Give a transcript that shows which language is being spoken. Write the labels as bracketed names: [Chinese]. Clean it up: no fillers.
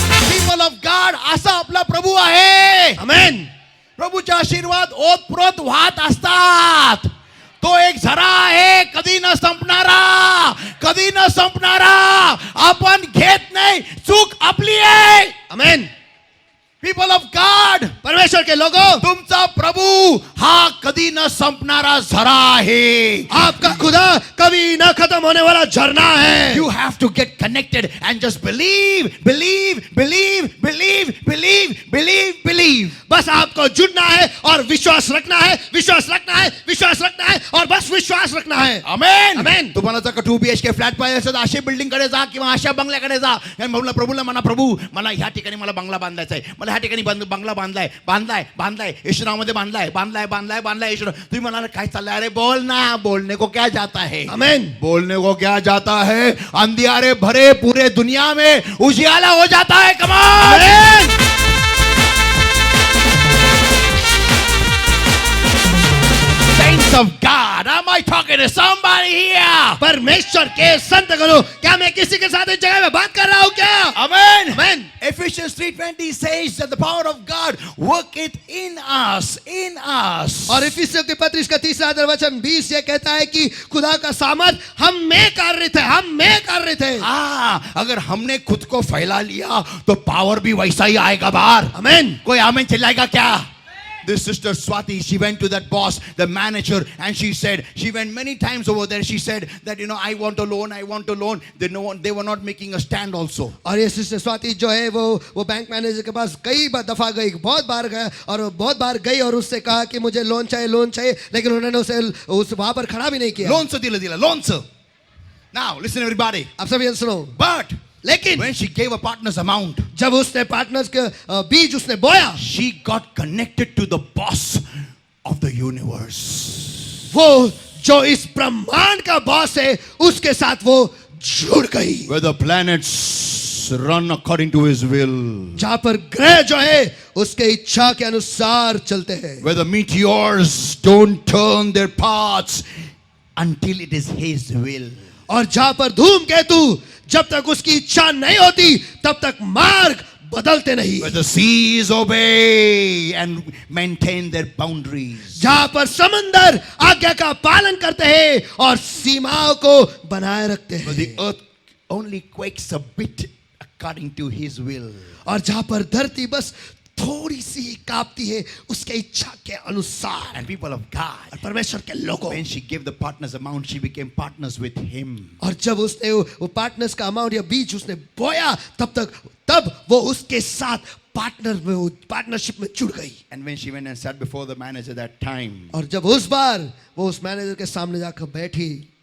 [English] People of God, [Marathi] असा आपला प्रभू आहे. आमेन. प्रभूचे आशीर्वाद ओतप्रोत वाहत असतात. तो एक झरा आहे, कधी न संपणारा, कधी न संपणारा. आपण घेत नाही, चूक आपली आहे. आमेन. [English] people of God, [Hindi] परमेश्वर के लोगों, [Marathi] तुमचा प्रभू हा कधी न संपणारा झरा आहे. [Hindi] आपका खुदा कभी न खत्म होने वाला झरना है. [English] You have to get connected and just believe, believe, believe, believe, believe, believe, believe. [Hindi] बस आपको जुड़ना है और विश्वास रखना है, विश्वास रखना है, विश्वास रखना है और बस विश्वास रखना है. आमेन. आमेन. [Marathi] तुम्हाला जर का 2 BHK फ्लॅट पाहिजे असेल तर अशा बिल्डिंग कडे जा किंवा अशा बंगल्याकडे जा. आणि प्रभूला म्हणा, प्रभू मला ह्या ठिकाणी मला बंगला बांधायचा आहे, मला ह्या ठिकाणी बंगला बांधलाय येशूनामध्ये बांधलाय येशू. तुम्ही म्हणाला काय चाललंय, अरे बोल ना, [Hindi] बोलने को क्या जाता है. [Marathi] आमेन. [Hindi] बोलने को क्या जाता है, अंधियारे भरे पूरे दुनिया में उजियाला हो जाता है. [English] Come on. Saints of God, am I talking to somebody here? [Hindi] परमेश्वर के संत गणों, क्या मैं किसी के साथ इस जगह में बात कर रहा हूँ क्या? [English] Amen. Amen. Ephesians 3:20 says that the power of God worketh in us. [Hindi] और इफिसियों के पत्र इसका 3 वचन 20 ये कहता है कि खुदा का सामर्थ हम में कार्य थे. हाँ, अगर हमने खुद को फैला लिया तो पावर भी वैसा ही आएगा बाहर. आमेन. कोई आमेन चिल्लाएगा क्या? [English] This sister Swati, she went to that boss, the manager, and she said, she went many times over there. She said that, I want a loan. They were not making a stand also. [Hindi] और ये sister Swati जो है वो bank manager के पास कई दफा गई, बहुत बार गया और बहुत बार गई और उससे कहा कि मुझे लोन चाहिए, लेकिन उन्होंने उस वहां पर खड़ा भी नहीं किया. [Marathi] Loan से दिला loan से. [English] Now listen everybody. [Hindi] आप सभी सुनो. [English] But [Hindi] लेकिन [English] when she gave a partner's amount, [Hindi] जब उसने पार्टनर्स के बीज उसने बोया, [English] she got connected to the boss of the universe. [Hindi] वो जो इस ब्रह्मांड का बॉस है उसके साथ वो जुड़ गई. [English] Where the planets run according to his will. [Hindi] जहां पर ग्रह जो है उसके इच्छा के अनुसार चलते हैं. [English] Where the meteors don't turn their paths until it is his will. [Hindi] और जहां पर धूमकेतु जब तक उसकी इच्छा नहीं होती तब तक मार्ग बदलते नहीं. [English] Where the seas obey and maintain their boundaries. [Hindi] जहां पर समंदर आज्ञा का पालन करते हैं और सीमाओं को बनाए रखते [English] Where [Hindi] हैं. [English] the earth only quakes a bit according to his will. [Hindi] और जहां पर धरती बस थोड़ी सी कांपती है उसके इच्छा के अनुसार. [English] And people of God, [Hindi] और परमेश्वर के लोगों, [English] when she gave the partner's amount, she became partners with him. [Hindi] और जब उसने वो पार्टनर्स का अमाउंट या बीज उसने बोया तब वो उसके साथ पार्टनरशिप में जुड़ गई. [English] And when she went and sat before the manager that time, [Hindi] और जब उस बार वो उस मैनेजर के सामने जाकर बैठी,